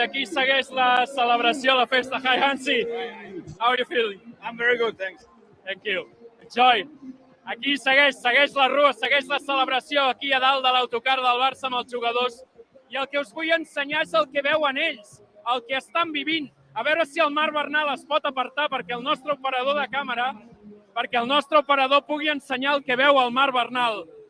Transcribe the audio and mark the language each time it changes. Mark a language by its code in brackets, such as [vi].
[ca] Aquí segueix la celebració, la festa. [en] Hi, Hansi. How are you feeling? I'm very good, thanks. Thank you. Enjoy. [ca] Aquí segueix la rua, segueix la celebració aquí a dalt de l'autocar del Barça amb els jugadors. I el que us vull ensenyar és el que veuen ells, el que estan vivint. A veure si el Marc Bernal es pot apartar perquè el nostre operador de càmera, perquè el nostre operador pugui ensenyar el que veu el Marc Bernal.